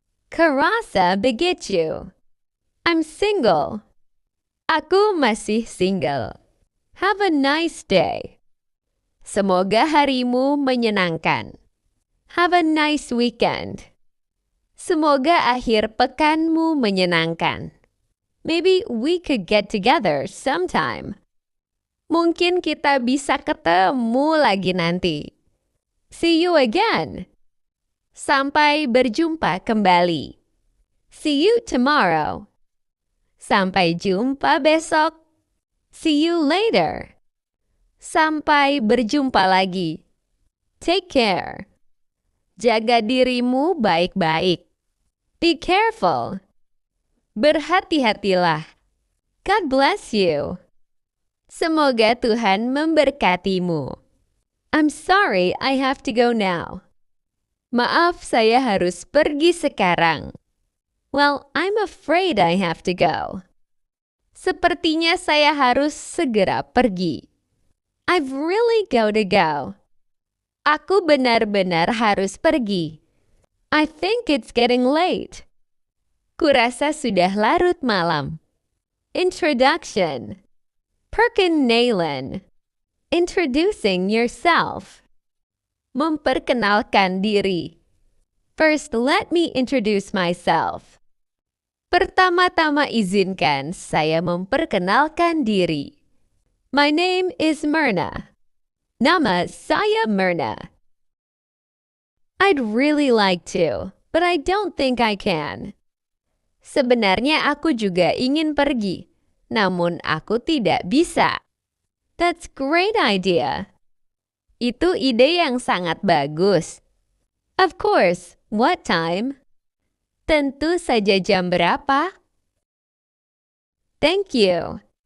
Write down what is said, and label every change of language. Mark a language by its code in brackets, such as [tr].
[id] Kurasa begitu. [en] I'm single. [id] Aku masih single. [en] Have a nice day. [id] Semoga harimu menyenangkan. [en] Have a nice weekend. [id] Semoga akhir pekanmu menyenangkan. [en] Maybe we could get together sometime. [id] Mungkin kita bisa ketemu lagi nanti. [en] See you again. [id] Sampai berjumpa kembali. [en] See you tomorrow. [id] Sampai jumpa besok. [en] See you later. [id] Sampai berjumpa lagi. [en] Take care. [id] Jaga dirimu baik-baik. [en] Be careful. [id] Berhati-hatilah. [en] God bless you. [id] Semoga Tuhan memberkatimu. [en] I'm sorry I have to go now. [id] Maaf, saya harus pergi sekarang. [en] Well, I'm afraid I have to go. [id] Sepertinya saya harus segera pergi. [en] I've really got to go. [id] Aku benar-benar harus pergi. [en] I think it's getting late. [id] Kurasa sudah larut malam. [en] Introduction. [id] Perkenalan. [en] Introducing yourself. [id] Memperkenalkan diri. [en] First, let me introduce myself. [id] Pertama-tama izinkan saya memperkenalkan diri. [en] My name is Myrna. [id] Nama saya Myrna. [en] I'd really like to, but I don't think I can. [id] Sebenarnya aku juga ingin pergi, namun aku tidak bisa. [en] That's great idea. [id] Itu ide yang sangat bagus. [en] Of course, what time? [id] Tentu saja jam berapa? [en] Thank you.